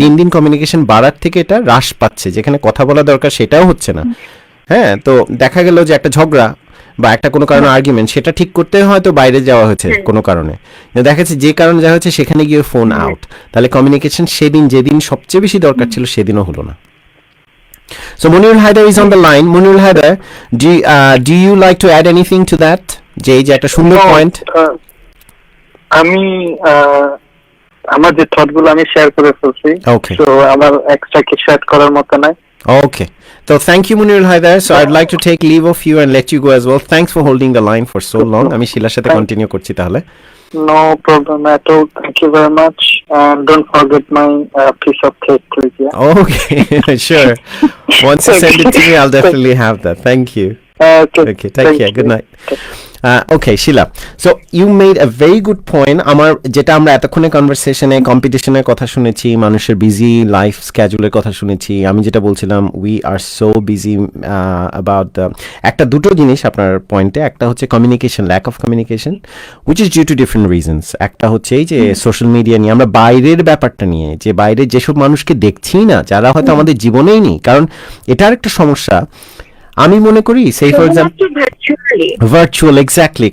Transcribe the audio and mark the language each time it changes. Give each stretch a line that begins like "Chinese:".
Bangla: দিন দিন কমিউনিকেশন বাড়ার থেকে এটা হ্রাস পাচ্ছে, যেখানে কথা বলা দরকার সেটাও হচ্ছে না। হ্যাঁ, তো দেখা গেল যে একটা ঝগড়া বা একটা কোনো কারণে আর্গুমেন্ট, সেটা ঠিক করতে হয়তো বাইরে যাওয়া হয়েছে কোনো কারণে, দেখা যাচ্ছে যে কারণে যাওয়া হচ্ছে সেখানে গিয়ে ফোন আউট, তাহলে কমিউনিকেশন সেদিন যেদিন সবচেয়ে বেশি দরকার ছিল সেদিনও হলো না।
English: So Munir Haider is on the line. Munir Haider, do you like to add anything to that?
Bangla: যে এই যে একটা সুন্দর পয়েন্ট, আমি আমার যে থট গুলো আমি শেয়ার করে ফেলছি, তো আমার এক্সট্রা কিছু অ্যাড করার মতো নাই।
English: Okay. So thank you Munir Haider. So I'd like to take leave of you and let you go as well. Thanks for holding the line for so long.
Bangla: আমি শিলার সাথে কন্টিনিউ করছি তাহলে।
English: No problem at all. Thank you very much. And don't forget my piece of cake, please. Yeah? Okay, sure. Once you send it to me, I'll definitely have that. Thank you. Okay, take care. Good night. Okay, Sheila. So you made a very good point.
Bangla: আমার যেটা আমরা এতক্ষণে কনভারসেশনে কম্পিটিশনের কথা শুনেছি, মানুষের busy life স্কেজুলের কথা শুনেছি, আমি যেটা বলছিলাম
English: we are so busy about
Bangla: একটা দুটো জিনিস আপনার পয়েন্টে, একটা হচ্ছে communication,
English: Lack of communication which is due to different reasons.
Bangla: একটা হচ্ছে এই যে সোশ্যাল মিডিয়া নিয়ে আমরা বাইরের ব্যাপারটা নিয়ে, যে বাইরে যেসব মানুষকে দেখছি না, যারা হয়তো আমাদের জীবনেই নেই, কারণ এটার একটা সমস্যা আমি মনে করি সেই
English: for example
Bangla: ভার্চুয়াল, এক্স্যাক্টলি।